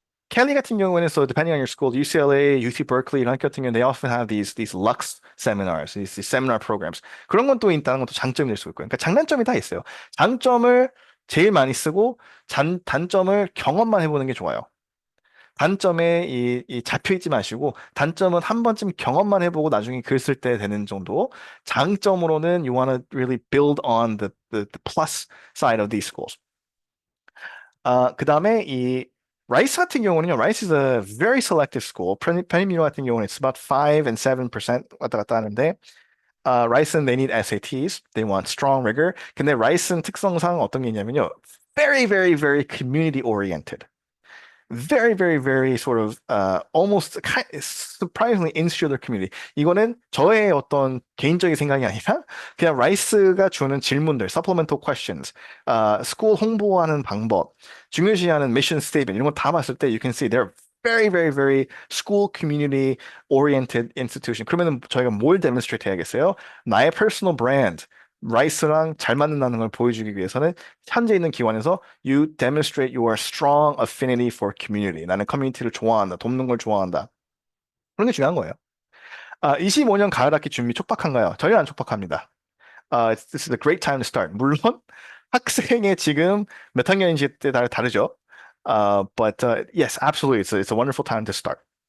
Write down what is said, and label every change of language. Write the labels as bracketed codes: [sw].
[en] Kelly [ko] 같은 경우에는 [en] so depending on your school, UCLA, UC Berkeley [ko] 이런 학교 같은 경우는 [en] they often have these Lux seminars, these seminar programs. [ko] 그런 건 또 있다는 것도 장점이 될 수 있고요. 그러니까 장단점이 다 있어요. 장점을 제일 많이 쓰고 단점을 경험만 해보는 게 좋아요. 단점에 이 잡혀 있지 마시고 단점은 한 번쯤 경험만 해보고 나중에 글 쓸 때 되는 정도. 장점으로는 [en] you want to really build on the plus side of these schools. [ko] 그 다음에 이 라이스 같은 경우는요, 라이스 [en] is a very selective school. [ko] 편입률 같은 경우는 [en] it's about 5 and 7% [ko] 왔다 갔다 하는데, 라이스는 [en] they need SATs, they want strong rigor. [ko] 근데 라이스는 특성상 어떤 게 있냐면요, [en] very, very, very community oriented. Very, very, very sort of almost surprisingly insular community. [ko] 이거는 저의 어떤 개인적인 생각이 아니라 그냥 라이스가 주는 질문들, [en] supplemental questions, [ko] 스쿨 홍보하는 방법, 중요시하는 mission statement 이런 거 다 봤을 때 [en] you can see they're very, very, very school community oriented institution. [ko] 그러면은 저희가 뭘 demonstrate 해야겠어요? 나의 personal brand. 라이스랑 잘 맞는다는 걸 보여주기 위해서는 현재 있는 기관에서 [en] you demonstrate your strong affinity for community. [ko] 나는 커뮤니티를 좋아한다. 돕는 걸 좋아한다. 그런 게 중요한 거예요. 25년 가을 학기 준비 촉박한가요? 전혀 안 촉박합니다. [en] This is a great time to start. [ko] 물론 학생의 지금 몇 학년인지에 따라 다르죠. [en] But yes, absolutely, it's a wonderful time to start.